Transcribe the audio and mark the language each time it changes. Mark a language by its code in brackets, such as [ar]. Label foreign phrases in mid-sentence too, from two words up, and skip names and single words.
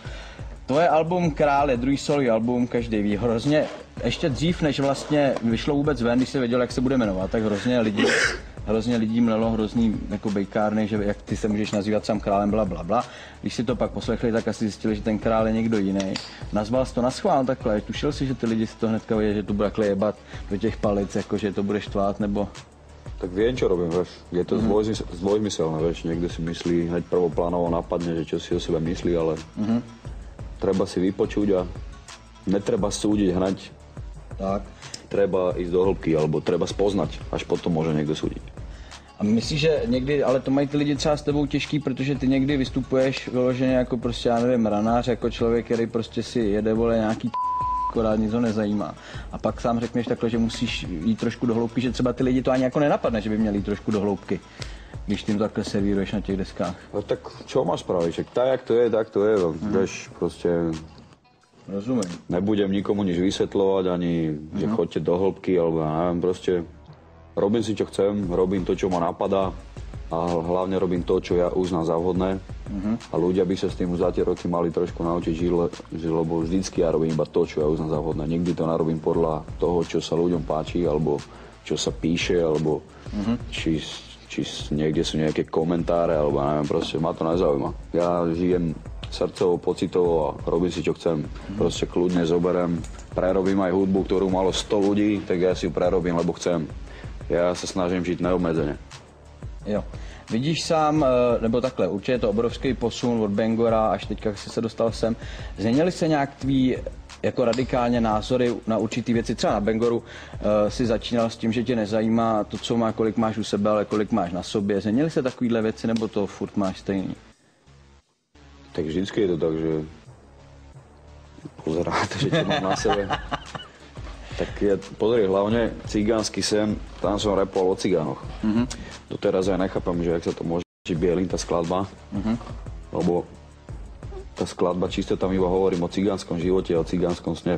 [cs] Tvoje album Král je druhý solo album, každý ví hrozně, ještě dřív, než vlastně vyšlo vůbec ven, když se věděl, jak se bude jmenovat, tak hrozně lidí mlelo hrozný jako bejkárny, že jak ty se můžeš nazývat sám králem, blablabla. Když si to pak poslechli, tak asi zjistili, že ten král je někdo jiný. Nazval jsi to naschvál takhle, tušil si, že ty lidi si to hnedka vědí, že to bude takhle jebat do těch palic, jako že to budeš tvát, nebo... [sk] Tak viem, čo robím, vieš. Je to zdvojmyselné, vieš. Niekto si myslí, hneď prvoplánovo napadne, že čo si o sebe myslí, ale treba si vypočuť a netreba súdiť hneď. Tak. Treba ísť do hĺbky, alebo treba spoznať, až potom môže niekto súdiť. [cs] A myslíš, že někdy, ale to mají ty lidi třeba s tebou těžký, protože ty někdy vystupuješ vyloženě jako prostě, já nevím, ranář, jako člověk, který prostě si jede, vole, nějaký akorát nic ho nezajímá. A pak sám řekneš takhle, že musíš jít trošku do hloubky, že třeba ty lidi to ani jako nenapadne, že by měli jít trošku do hloubky, když tím takhle servíruješ na těch deskách. [sk] No tak čo máš spraviť? Tak jak to je, tak to je. Vieš, proste... Rozumiem. Nebudem nikomu nič vysvetľovať, ani že chodte do hĺbky, alebo ja neviem, proste robím si, čo chcem, robím to, čo ma napadá a hlavne robím to, čo ja uznám za vhodné. A ľudia by sa s tým za tie roky mali trošku naučiť žiť, lebo vždycky ja robím iba to, čo ja uznám za vhodné. Nikdy to narobím podľa toho, čo sa ľuďom páči, alebo čo sa píše, alebo či niekde sú nejaké komentáre, alebo neviem, proste ma to nezaujíma. Ja žijem srdcovo, pocitovo a robím si, čo chcem. Proste kľudne zoberiem, prerobím aj hudbu, ktorú malo 100 ľudí, tak ja si ju prerobím, lebo chcem. [cs] Já se snažím žít neobmedzeně. Jo. Vidíš sám, nebo takhle, určitě je to obrovský posun od Bangora až teďka jsi se dostal sem. Změnily se nějak tvý jako radikálně názory na určitý věci? Třeba na Bangoru si začínal s tím, že tě nezajímá to, co má, kolik máš u sebe, ale kolik máš na sobě. Změnily se takovýhle věci, nebo to furt máš stejný? Tak vždycky je to tak, že pozeráte, že tě mám na sebe. [sk] Tak ja, pozri, hlavne cigánsky sen, tam som rapoval o cigánoch. Doteraz ja nechápam, že jak sa to môže bielým, tá skladba. Lebo tá skladba čisto tam iba hovorím o cigánskom živote a o cigánskom sne.